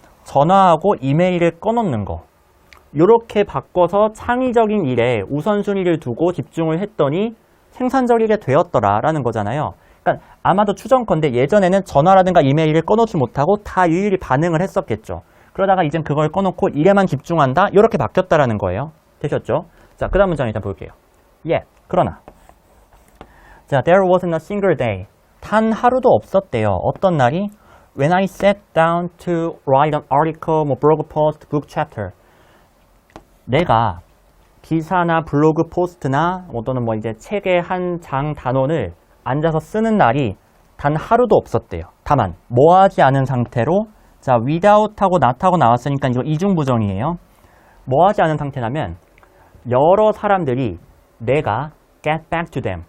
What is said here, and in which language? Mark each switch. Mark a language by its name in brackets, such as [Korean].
[Korean] 전화하고 이메일을 꺼놓는 거. 요렇게 바꿔서 창의적인 일에 우선순위를 두고 집중을 했더니 생산적이게 되었더라라는 거잖아요. 그러니까 그러니까 아마도 추정컨대 예전에는 전화라든가 이메일을 꺼놓지 못하고 다 일일이 반응을 했었겠죠. 그러다가 이젠 그걸 꺼놓고 일에만 집중한다? 이렇게 바뀌었다라는 거예요. 되셨죠? 자, 그 다음 문장 일단 볼게요. 그러나. [English] 자, there wasn't a single day. [Korean] 단 하루도 없었대요. 어떤 날이? [English] When I sat down to write an article, 뭐 blog post, book chapter. [Korean] 내가 기사나 블로그 포스트나 또는 뭐 이제 책의 한 장 단원을 앉아서 쓰는 날이 단 하루도 없었대요. 다만 뭐 하지 않은 상태로 자, without 하고 not 하고 나왔으니까 이거 이중부정이에요. 뭐 하지 않은 상태라면 여러 사람들이 내가 [English] get back to them.